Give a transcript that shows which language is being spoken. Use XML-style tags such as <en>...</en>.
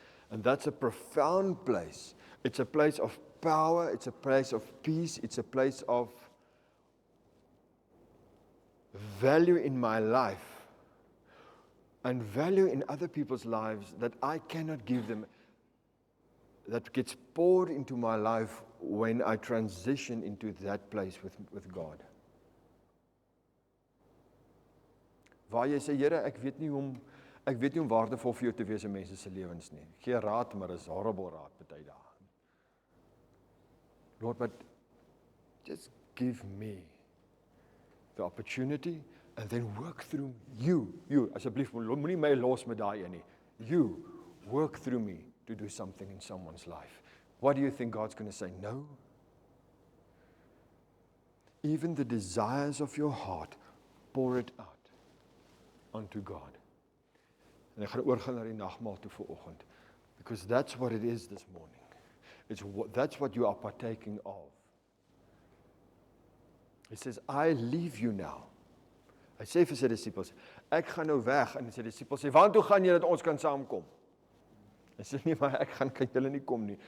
<en>And that's a profound place. It's a place of power, it's a place of peace, it's a place of value in my life and value in other people's lives that I cannot give them, that gets poured into my life when I transition into that place with God.</en> <af>Waar jy sê, Here, ek weet nie hoe waardevol vir jou te wees in mense se lewens nie. Gee raad, maar is horrible raad baie dae.</af> <en>Lord, but just give me the opportunity and then work through you,</en> <af>asseblief, moenie my los met daai een nie.</af> <en>You work through me to do something in someone's life. What do you think God's going to say? No. Even the desires of your heart, pour it out onto God.</en> <af>En ek gaan oorgaan na die nagmaal toe vanoggend,</af> <en>because that's what it is this morning. That's what you are partaking of. He says, I leave you now.</en> <af>Hy sê vir sy disippels, ek gaan nou weg, en sy disippels sê, waartoe gaan jy dat ons kan saamkom? Hy sê nie, maar ek kan julle nie kom nie.</af>